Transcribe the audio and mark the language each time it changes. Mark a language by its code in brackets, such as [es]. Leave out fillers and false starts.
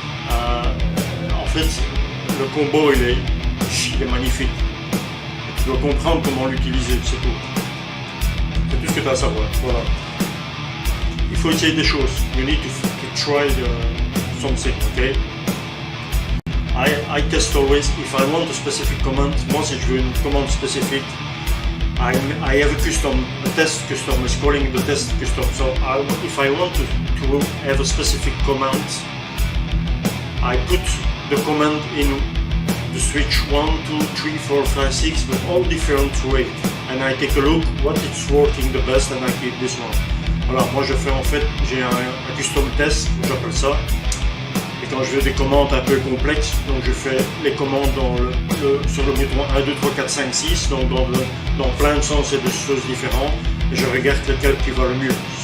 [fr] En fait, le combo il est magnifique. Tu dois comprendre comment l'utiliser, c'est tout. C'est tout ce que tu as à savoir, voilà. Il faut essayer des choses. [en] You need to try something, okay? I test always, if I want a specific command, [fr] moi si je veux une commande spécifique, [en] I have a test custom, is calling the test custom. So if I want to have a specific command, I put the command in the switch 1, 2, 3, 4, 5, 6, but all different ways. And I take a look what is working the best and I keep this one. [fr] Voilà, moi je fais en fait, j'ai un custom test, j'appelle ça. Et quand je veux des commandes un peu complexes, donc je fais les commandes sur le bouton 1, 2, 3, 4, 5, 6, donc dans plein de sens et de choses différentes, et je regarde lequel qui va le mieux.